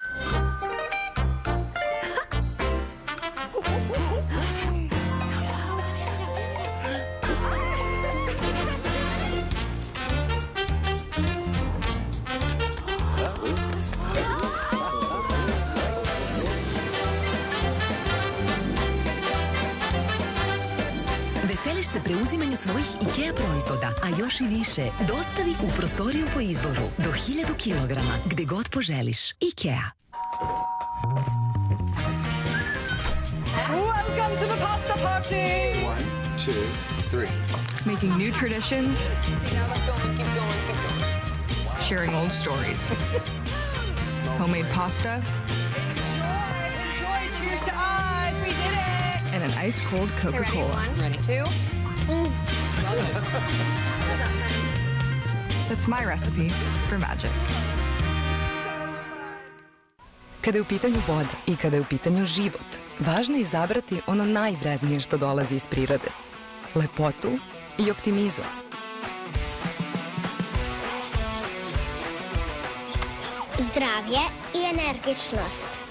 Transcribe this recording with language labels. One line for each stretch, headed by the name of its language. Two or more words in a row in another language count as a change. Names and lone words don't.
Serbian: Veseliš se preuzimanju svojih IKEA proizvoda, a još i više. Dostavi u prostoriju po izboru do 1000 kilograma, gde god poželiš. IKEA.
English: Welcome to the pasta party! 1, 2, 3. Making new traditions. Now let's go, keep going, keep going. Sharing old stories. Homemade pasta. Enjoy, cheers to us, we did it! And an ice-cold Coca-Cola. Ready? 2. That's my recipe for magic.
Serbian: Kada je u pitanju voda i kada je u pitanju život, važno je izabrati ono najvrednije što dolazi iz prirode. Lepotu i optimizam. Zdravlje i energičnost.